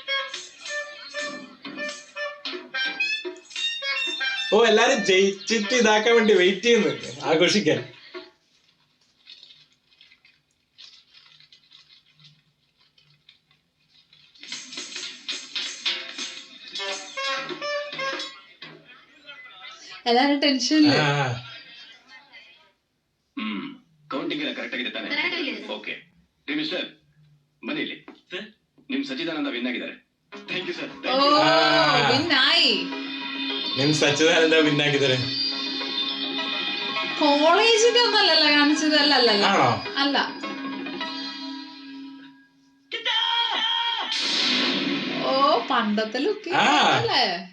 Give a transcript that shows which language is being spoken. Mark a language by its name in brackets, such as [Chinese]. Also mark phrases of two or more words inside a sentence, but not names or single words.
[Malayalam] ഓ എല്ലാരും ജയിച്ചിട്ട് ഇതാക്കാൻ വേണ്ടി വെയിറ്റ് ചെയ്യുന്നു ആഘോഷിക്കാൻ. എല്ലാരും ടെൻഷനില്. [Kannada] ಕೌಂಟಿಂಗ್ ಎಲ್ಲ ಕರೆಕ್ಟ್ ಆಗಿದೆ ತಾನೆ? ಓಕೆ ಮಿಸ್ಟರ್ ಮನೇಲಿ ನಿಮ್ ಸಚ್ಚಿದಾನಂದ ವಿನ್ ಆಗಿದ್ದಾರೆ. [English] thank you sir. [Malayalam] ഓ വിന്നായി. [Kannada] ನಿಮ್ ಸಚ್ಚಿದಾನಂದ ವಿನ್ ಆಗಿದ್ದಾರೆ. [Malayalam] കോളേജിന്റെ ഒന്നല്ലല്ലോ കാണിച്ചത്. അല്ലല്ലോ അല്ല. ഓ പണ്ടത്തെ ലുക്ക് അല്ലേ?